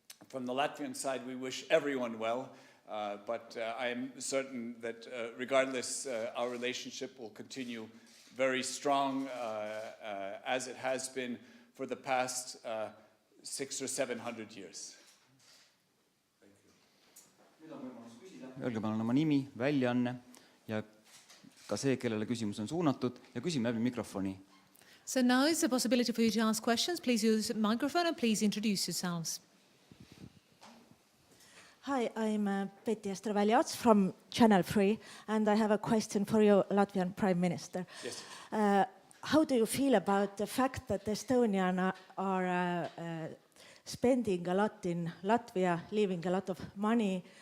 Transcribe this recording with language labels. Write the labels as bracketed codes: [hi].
[en] From the Latvian side, we wish everyone well. But I am certain that regardless, our relationship will continue very strong as it has been for the past 600 or 700 years. [et] Öelge palun oma nimi, väljaanne ja ka see, kellele küsimus on suunatud ja küsime läbi mikrofoni. [en] So now is the possibility for you to ask questions. Please use the microphone and please introduce yourselves. Hi, I'm Peaminister Jüri Ratase from Channel 3, and I have a question for you, Latvian Prime Minister. Yes. How do you feel about the fact that Estonians are spending a lot in Latvia, leaving a lot of money,